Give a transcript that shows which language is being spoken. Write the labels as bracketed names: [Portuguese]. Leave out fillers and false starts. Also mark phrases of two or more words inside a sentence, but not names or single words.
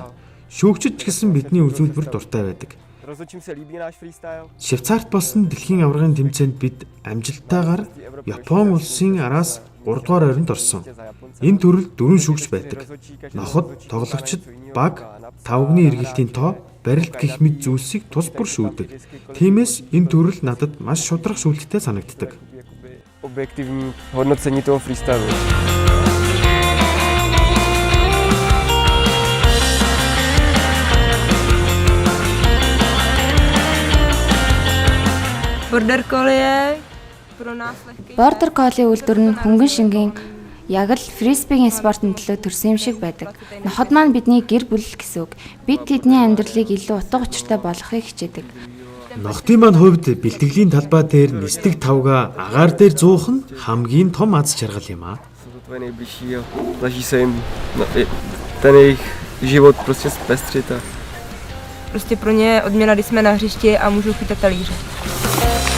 [Mongolian] Шүүгчд ч гэсэн бидний үзүүлбэр дуртай байдаг. Швейцарт болсон дэлхийн аваргын тэмцээнд бид амжилттайгаар Япон улсын араас 3 дугаар ойронд орсон. Энэ төрөлд 4 шүүгч байдаг. Ноход, тоглогчид, баг, тавгны эргэлтийн тоо, барилт гэх мэт зүйлсийг тус бүр шүүдэг. Тиймээс энэ төрөл надад маш шударга шүүлттэй санагддаг. [Czech] Objektivní hodnocení toho freestylu. Border collie pro nás lehký. [Mongolian] Border collie үйлдвэр нь хөнгөн шингийн яг л фрисбигийн спортын төлөө төрсөн юм шиг байдаг. Ноход маань бидний гэр бүл гэсэн үг. Бид тэдний амьдралыг илүү утга учиртай болгохыг хичээдэг. Нохтын маань хувьд бэлтгэлийн талбай дээр нисдэг тавга агаар дээр зуух нь хамгийн том аз жаргал юм аа. [Czech] Tvoje nejbližší a snaží se jim ten jejich život prostě zpestřit. Prostě pro ně odměna, když jsme na hřišti a můžou chytat talíře.